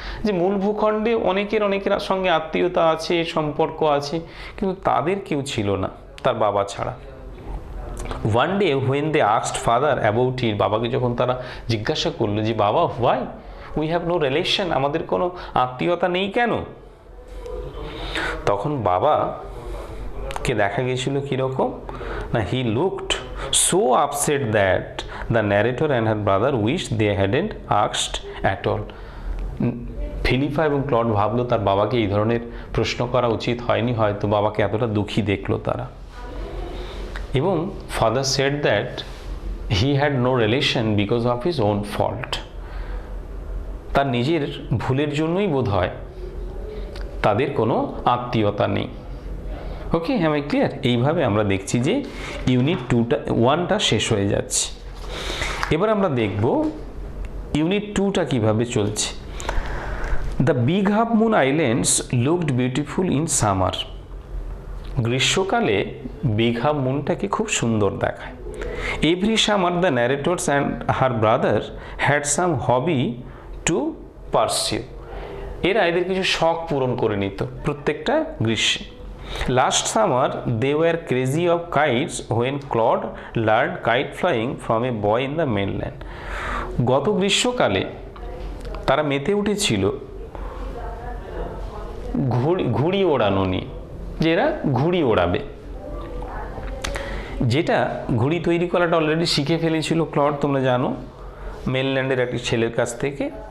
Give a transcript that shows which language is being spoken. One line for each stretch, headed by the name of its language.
Bangla: যে মূল ভূখণ্ডে অনেকের সঙ্গে আত্মীয়তা আছে, সম্পর্ক আছে, কিন্তু তাদের কেউ ছিল না তার বাবা ছাড়া।
English: one day when they asked father about it,
Bangla: বাবাকে যখন তারা জিজ্ঞাসা করলো যে বাবা,
English: why we have no relation,
Bangla: আমাদের কোনো আত্মীয়তা নেই কেন? তখন বাবাকে দেখা গেছিল কীরকম না,
English: He looked so upset that the narrator and her brother wished they hadn't asked at all.
Bangla: Philippa এবং ক্লড ভাবলো তার বাবাকে এই ধরনের প্রশ্ন করা উচিত হয়নি, হয়তো বাবাকে এতটা দুঃখী দেখলো তারা।
English: এবং father said that he had no relation because of his own fault.
Bangla: তার নিজের ভুলের জন্যই বোধ হয় তাদের কোনো আত্মীয়তা নেই। ওকে, হ্যাঁ, ক্লিয়ার? এইভাবে আমরা দেখছি যে ইউনিট 1টা শেষ হয়ে যাচ্ছে। এবার আমরা দেখব ইউনিট 2টা কীভাবে চলছে।
English: The big half moon islands looked beautiful in summer.
Bangla: গ্রীষ্মকালে বিগ হাফ মুনটাকে খুব সুন্দর দেখায়।
English: Every summer the narrators and her brother had some hobby to pursue.
Bangla: এরা এদের কিছু শখ পূরণ করে নিত প্রত্যেকটা গ্রীষ্মে।
English: Last summer, they were crazy of kites when Claude learned kite flying from a boy in the mainland.
Bangla: গত গ্রীষ্মকালে তারা মেতে উঠেছিল ঘুড়ি ওড়ানো নিয়ে, যে এরা ঘুড়ি ওড়াবে। যেটা ঘুড়ি তৈরি করাটা অলরেডি শিখে ফেলেছিল ক্লড, তোমরা জানো, মেনল্যান্ডের একটি ছেলের কাছ থেকে।